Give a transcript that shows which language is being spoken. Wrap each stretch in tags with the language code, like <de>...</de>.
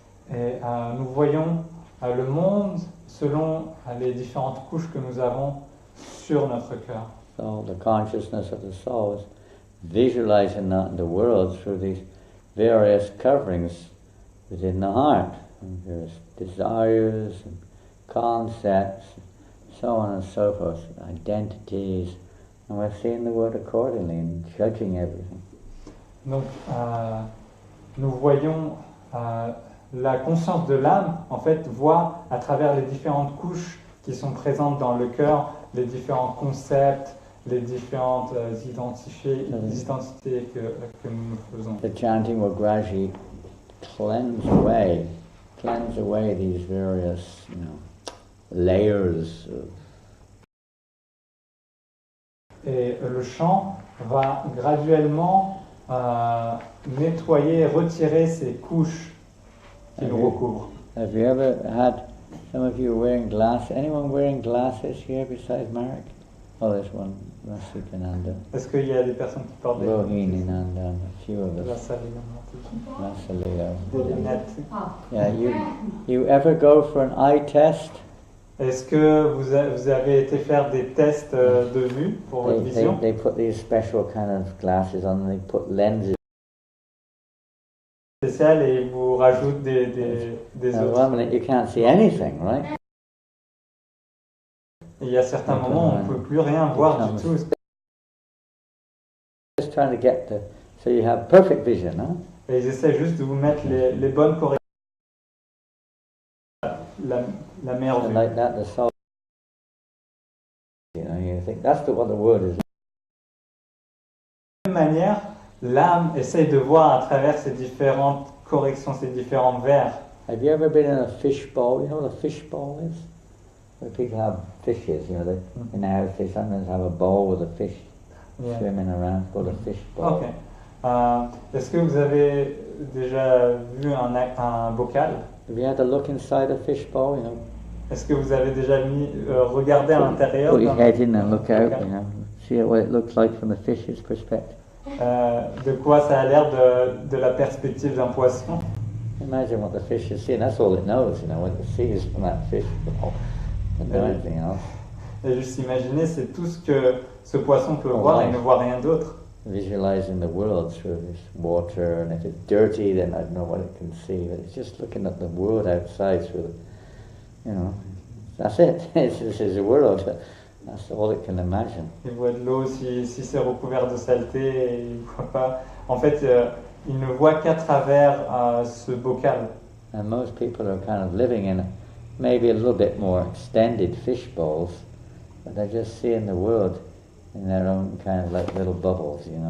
<fr>Et nous voyons le monde selon les différentes couches que nous avons sur notre cœur.</fr> <en>So the consciousness of the soul is visualizing the world through these various coverings within the heart. And there's desires and concepts, so on and so forth, identities, and we're seeing the world accordingly and judging everything.</en> <fr>Donc nous voyons la conscience de l'âme, en fait, voit à travers les différentes couches qui sont présentes dans le cœur, les différents concepts, les différentes identités que nous faisons.</fr> <en>The chanting will gradually cleanse away these various, layers of.</en> <fr>Et le chant va graduellement nettoyer, retirer ces couches qui nous recouvrent.</fr> <en>Have you ever had some of you wearing glasses? Anyone wearing glasses here besides Marek? Oh, there's one. Rasikananda.</en> <fr>Est-ce qu'il y a des personnes qui portent</fr> <en>Rohininanda, a few of us. Rasalila.</en> <fr>Des lunettes?</fr> <en>Yeah, you ever go for an eye test?</en> <fr>Est-ce que vous avez été faire des tests de vue pour votre vision?</fr> <en>They put these special kind of glasses on and they put lenses.</en> <fr>Spécial et ils vous rajoutent des autres.</fr> <en>One minute you can't see anything, right?</en> <fr>Et il y a certains moments où on ne peut plus rien voir du tout.</fr> <en>Just trying to get so you have perfect vision, huh?</en> <fr>Et ils essaient juste de vous mettre les bonnes corrections. La meilleure vue.</fr> <en>Like that, the soul. You think that's what the word is.</en> <fr>De la même manière, l'âme essaye de voir à travers ces différentes corrections, ces différents verres.</fr> <en>Have you ever been in a fish bowl? You know what a fish bowl is? Where people have fishes, in their house they sometimes have a bowl with a fish swimming around, called a fish bowl. Okay.</en> <fr>Est-ce que vous avez déjà vu un bocal?</fr> <en>Have you had to look inside a fish bowl,</en> <fr>Est-ce que vous avez déjà regardé à l'intérieur?</fr> <en>Put your head in and look out, see what it looks like from the fish's perspective.</en> <fr>De quoi ça a l'air de la perspective d'un poisson?</fr> <en>Imagine what the fish is seeing. That's all it knows, what it sees from that fish bowl. Doesn't know anything else.</en> <fr>Et juste imaginer, c'est tout ce que ce poisson peut voir, il ne voit rien d'autre.</fr> <en>Visualizing the world through this water, and if it's dirty, then I don't know what it can see. But it's just looking at the world outside through, that's it. This is the world. That's all it can imagine.</en> <fr>Il voit de l'eau si c'est recouvert de saleté, il voit pas. En fait, il ne voit qu'à travers ce bocal.</fr> <en>And most people are kind of living in maybe a little bit more extended fish bowls, but they're just seeing the world in their own kind of like little bubbles,</en>